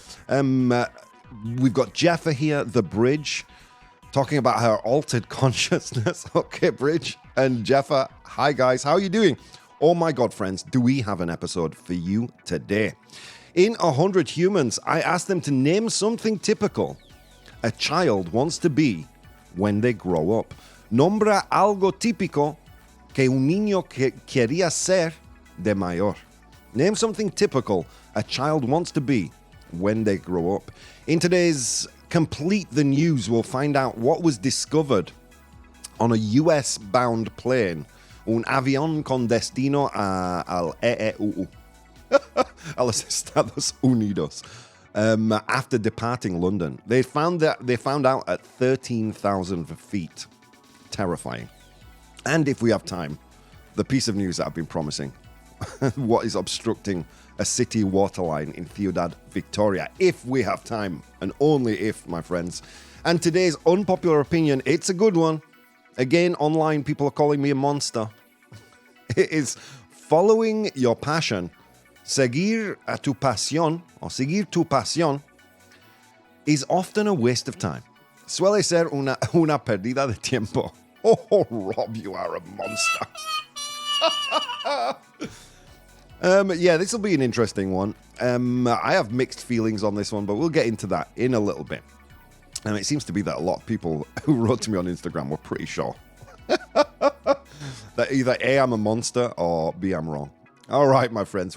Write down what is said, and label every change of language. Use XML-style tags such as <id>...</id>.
<en>We've got Jeffa here, The Bridge, talking about her altered consciousness. Okay, Bridge and Jeffa, hi guys, how are you doing? Oh my God, friends, do we have an episode for you today? In 100 Humans, I asked them to name something typical a child wants to be when they grow up.</en> <es>Nombra algo típico que un niño quería ser de mayor.</es> <en>Name something typical a child wants to be when they grow up. In today's Complete the News, we'll find out what was discovered on a US-bound plane,</en> <es>un avión con destino al EEU, a los Estados Unidos,</es> <en>after departing London. They found out at 13,000 feet. Terrifying. And if we have time, the piece of news that I've been promising, what is obstructing a city waterline in Ciudad Victoria, if we have time, and only if, my friends. And today's unpopular opinion, it's a good one. Again, online, people are calling me a monster. It is following your passion.</en> <es>Seguir a tu pasión,</es> <en>or</en> <es>seguir tu pasión,</es> <en>is often a waste of time.</en> <es>Suele ser una pérdida de tiempo.</es> <en>Oh, Rob, you are a monster. Yeah, this will be an interesting one. I have mixed feelings on this one, but we'll get into that in a little bit. And it seems to be that a lot of people who wrote to me on Instagram were pretty sure that either A, I'm a monster, or B, I'm wrong. All right, my friends.</en>